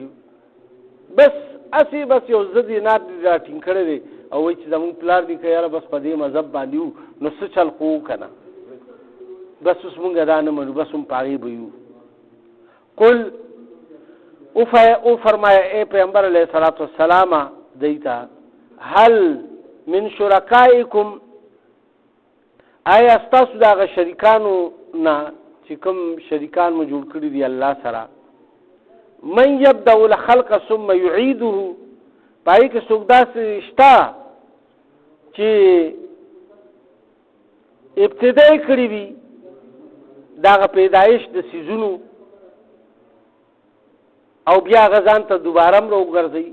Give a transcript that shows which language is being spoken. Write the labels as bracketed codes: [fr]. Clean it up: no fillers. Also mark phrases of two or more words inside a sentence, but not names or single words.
[ps] بس اسی بس یو ضد نات را ټینګ کړی دی او وایي چې زمونږ پلار دی که یاره بس په دې مذهب باندې وو نو څه چل خو که نه، بس اوس مونږ دا نه منو، بس هم په هغې به یو. قل او فرمایه ای پیغمبر [ar] علیه الصلاة والسلام [ps] دی ته [ar] هل من شرکائکم، [ps] آیا ستاسو د هغه شریکانو نه چې کوم شریکان مو جوړ کړي دي الله سره، [ar] من یبدأ الخلق ثم یعیده، [ps] پای کې څوک داسې شته چې ابتدا یې کړي وي د هغه پیدایش د څیزونو او بیا هغه ځان ته دوباره هم راوګرځوي.